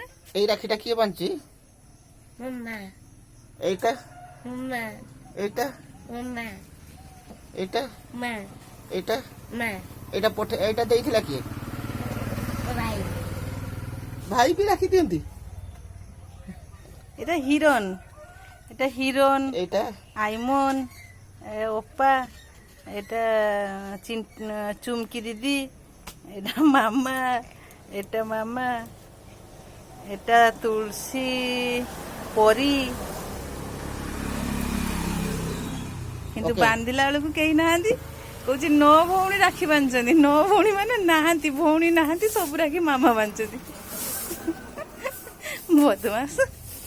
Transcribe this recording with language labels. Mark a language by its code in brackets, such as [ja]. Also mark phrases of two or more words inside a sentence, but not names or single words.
[or] ଏଇ ରାକ୍ଷୀଟା କିଏ ବାନ୍ଧିଛି? ମୋ ମା। [bn] এইটা [or] ମୋ ମା। [bn] এইটা [or] ମୋ ମା। [bn] এইটা [or] ମା। [bn] এইটা [or] ମା। এইটা এইটা ଦେଇଥିଲା କିଏ? ମୋ ଭାଇ। ଭାଇ ବି ରାକ୍ଷୀ ଦିଅନ୍ତି? [bn] এটা হিরণ, এটা হিরণ, এইটা আইমন, ওপা, এটা চুমকি দিদি, এটা মামা, এটা মামা, এটা তুলসী পরি। কিন্তু [en] Okay. [or] ବାନ୍ଧିଲା ବେଳକୁ କେହି ନାହାନ୍ତି। କହୁଛି ନଅ ଭଉଣୀ ରାକ୍ଷୀ ବାନ୍ଧିଛନ୍ତି। ନଅ ଭଉଣୀ ମାନେ ନାହାନ୍ତି, ଭଉଣୀ ନାହାନ୍ତି, ସବୁ ରାକ୍ଷୀ ମାମା ବାନ୍ଧିଛନ୍ତି। ବଦମାସ।